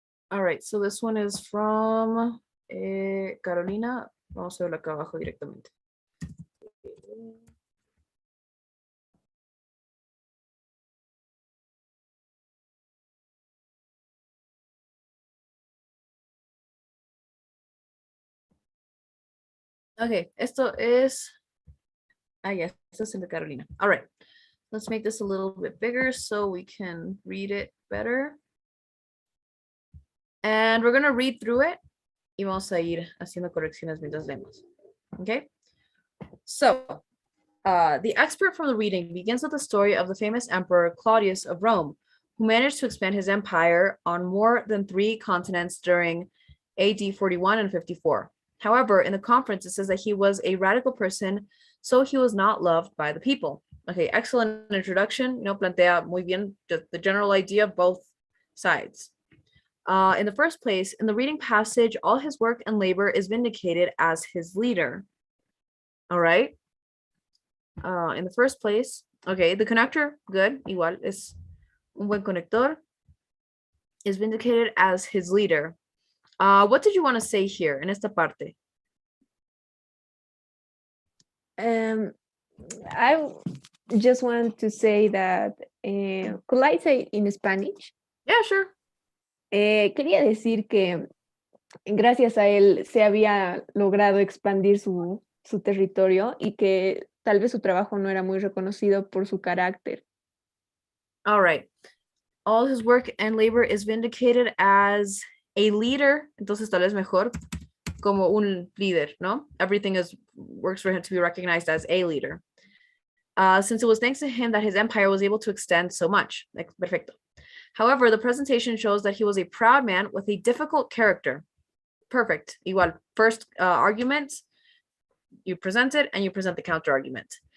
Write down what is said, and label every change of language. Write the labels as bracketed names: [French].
[English] All right, so this one is from Carolina. [Spanish] Vamos a verlo acá abajo directamente. Okay, esto es. Yes, esto es el de Carolina. [English] All right, let's make this a little bit bigger so we can read it better. And we're gonna read through it [Spanish] y vamos a ir haciendo correcciones mientras leemos. [English] Okay, so the expert from the reading begins with the story of the famous emperor Claudius of Rome, who managed to expand his empire on more than 3 continents during AD 41 and 54. However, in the conference, it says that he was a radical person, so he was not loved by the people. Okay, excellent introduction. [Spanish] Plantea muy bien [English] the general idea of both sides. In the first place, in the reading passage, all his work and labor is vindicated as his leader. All right. In the first place, okay, the connector, good, [Spanish] igual, es un buen conector, [English] is vindicated as his leader. What did you want to say here [Spanish] en esta parte? [English] I just want to say that, could I say in Spanish? Yeah, sure. [Spanish] Quería decir que gracias a él se había logrado expandir su territorio y que tal vez su trabajo no era muy reconocido por su carácter. [English] All right. All his work and labor is vindicated as a leader. [Spanish] Entonces, tal vez mejor como un líder, ¿no? [English] Everything works for him to be recognized as a leader. Since it was thanks to him that his empire was able to extend so much. Like, perfecto. However, the presentation shows that he was a proud man with a difficult character. Perfect. Igual, first argument, you present it and you present the counter argument.